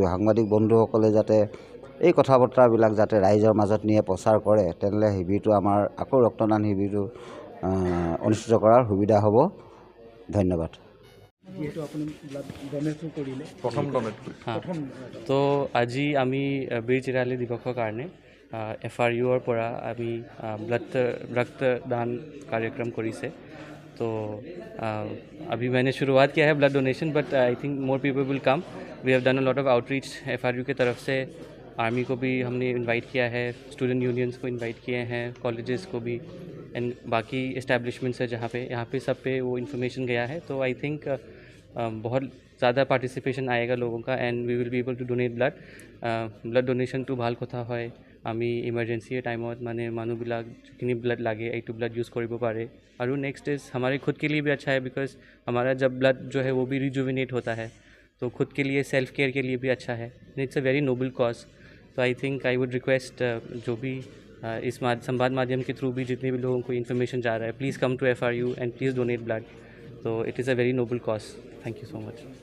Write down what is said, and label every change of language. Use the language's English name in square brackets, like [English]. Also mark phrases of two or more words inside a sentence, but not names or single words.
[Assamese] সাংবাদিক বন্ধুসকলে যাতে এই কথা বতৰাবিলাক যাতে ৰাইজৰ মাজত নিয়ে প্ৰচাৰ কৰে, তেনেহ'লে শিবিৰটো আমাৰ আকৌ ৰক্তদান শিবিৰটো অনুষ্ঠিত কৰাৰ সুবিধা হ'ব। ধন্যবাদ। তো আজি আমি বীৰ চিৰালী দিৱসৰ কাৰণে FRUৰ পৰা আমি ৰক্তদান कार्यक्रम কৰিছে। [Hindi] तो अभी मैंने शुरुआत किया है [English] blood donation, But I think more people will come. We have done a lot of outreach FRU [Hindi] के तरफ से। आर्मी को भी हमने इनवाइट किया है, [English] student unions [Hindi] को इनवाइट किए हैं, कॉलेजेस को भी, एंड बाकी इस्टेब्लिशमेंट्स है जहाँ पे सब पे वो इन्फॉर्मेशन गया है। तो [English] I think [Hindi] बहुत ज़्यादा पार्टिसिपेशन आएगा लोगों का, [English] And we will be able to donate blood donation to [Assamese] ভাল কথা হয়। আমি ইমাৰজেন্সী টাইমত মানে মানুবিলাক যিখিনি ব্লাড লাগে এটু ব্লাড ইউজ কৰিব পাৰে। [Hindi] और [English] next is [Hindi] हमारे खुद के लिए भी अच्छा है, बिकॉज हमारा जब ब्लड जो है वो भी रिजुविनेट होता है, तो खुद के लिए [English] self care [Hindi] के लिए भी अच्छा है। [English] It's a very noble cause. [Hindi] तो [English] I think I would request [Hindi] जो भी इस संवाद माध्यम के थ्रू भी जितने भी लोगों को इन्फॉर्मेशन जा रहा है, [English] please come to FRU and please donate blood. So it is a very noble cause. Thank you so much.